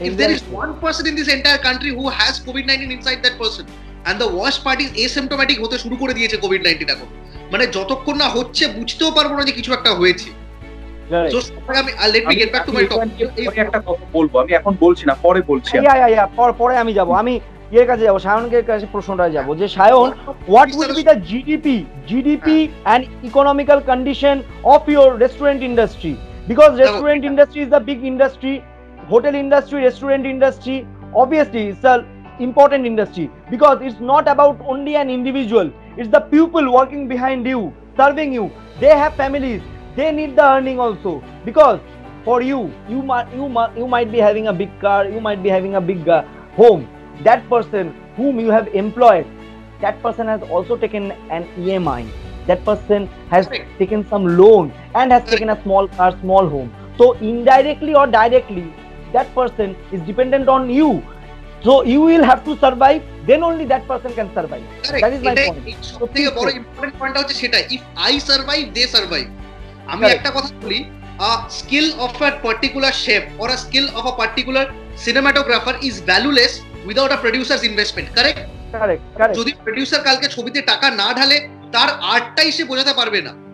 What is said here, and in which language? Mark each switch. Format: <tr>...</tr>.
<en>If there is one person in this entire country who has COVID-19 inside that person, and the worst part is asymptomatic</en> <bn>হতে শুরু করে দিয়েছে COVID-19 এখন, মানে যতক্ষণ না হচ্ছে বুঝতেও পারবো না যে কিছু একটা হয়েছে।</bn> <en>So let me get back to my topic.</en> <bn>একটা কথা বলবো, আমি এখন বলছি না, পরে বলছি। পরে আমি যাব, আমি এর কাছে যাব, সায়নের কাছে প্রশ্নটা যাব যে Sayan,</bn> <en>what would be the GDP and economical condition of your restaurant industry? Because restaurant industry is the big industry, hotel industry, restaurant industry, obviously it's an important industry because it's not about only an individual, it's the people working behind you, serving you. They have families, they need the earning also, because for you might be having a big car, you might be having a big home. That person whom you have employed, that person has also taken an EMI. That person has taken some loan and has taken a small car, small home. So indirectly or directly, that person is dependent on you. So you will have to survive, then only that person can survive. Correct. That is my point.</en> <bn>সবথেকে বড় important point হচ্ছে সেটা,</bn> <en>if I survive, they survive.</en> <bn>আমি একটা কথা বলি,</bn> <en>a skill of a particular chef or a skill of a particular cinematographer is valueless without a producer's investment. Correct? Correct.</en> <bn>যদি producer কালকে ছবিতে টাকা না ঢালে তার আর্টটাই সে বোঝাতে পারবে না।</bn>